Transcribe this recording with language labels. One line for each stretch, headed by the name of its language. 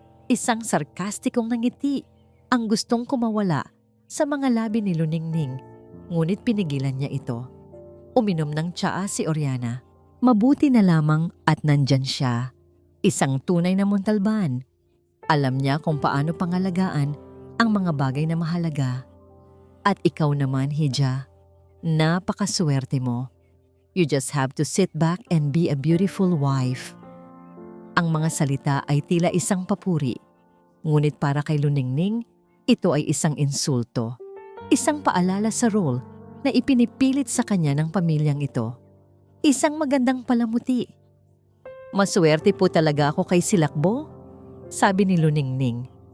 Filipino: Isang sarkastikong nangiti ang gustong kumawala sa mga labi ni Luningning, ngunit pinigilan niya ito. Uminom ng tsaa si Oriana. Mabuti na lamang at nandyan siya. Isang tunay na Montalban. Alam niya kung paano pangalagaan ang mga bagay na mahalaga. At ikaw naman, Hija, napakaswerte mo.
English: You just have to sit back and be a beautiful wife.
Filipino: Ang mga salita ay tila isang papuri. Ngunit para kay Luningning, ito ay isang insulto. Isang paalala sa role na ipinipilit sa kanya ng pamilyang ito. Isang magandang palamuti. Maswerte po talaga ako kay Silakbo, sabi ni Luningning.